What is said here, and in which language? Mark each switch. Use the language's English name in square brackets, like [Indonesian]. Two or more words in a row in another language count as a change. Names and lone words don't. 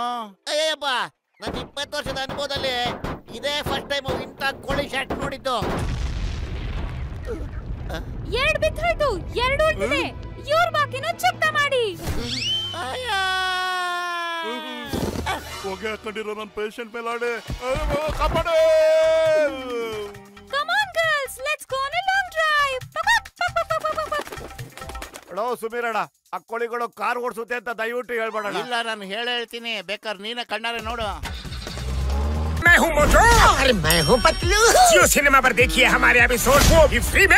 [Kannada] ಅಯ್ಯಪ್ಪ, ನನ್ನ 20 ವರ್ಷದ ಅನುಭವದಲ್ಲಿ ಇದೇ [English] first time [Kannada] ಇಂಥ ಕೋಳಿ ಶಾಟ್ ನೋಡಿದ್ದು. 2 ಬಿತ್ತೋಯ್ತು, 2 ಉಳಿದಿದೆ. ಇವ್ರ ಬಾಕಿನೂ ಚುಕ್ತ ಮಾಡಿ. ಹೊಗೆ ಹಾಕೊಂಡಿರೋ ನನ್ನ ಪೇಷಂಟ್ ಮೇಲೆ ಆಡೆ ಕಾಪಾಡು. [English] Come on girls, let's go on a long drive. [Kannada] ಸುಮೀರಣ್ಣ, ಆ ಕೋಳಿಗಳು ಕಾರ್ ಓಡಿಸುತ್ತೆ ಅಂತ ದಯವಿಟ್ಟು ಹೇಳ್ಬೇಡ. ಇಲ್ಲ, ನಾನು ಹೇಳ್ತೀನಿ, ಬೇಕಾದ್ರೆ ನೀನ ಕಣ್ಣಾರೆ ನೋಡು. [Hindi] मैं हूँ मोटू और मैं हूँ पतलू। जियो सिनेमा पर देखिए हमारे एपिसोड वो भी फ्री में।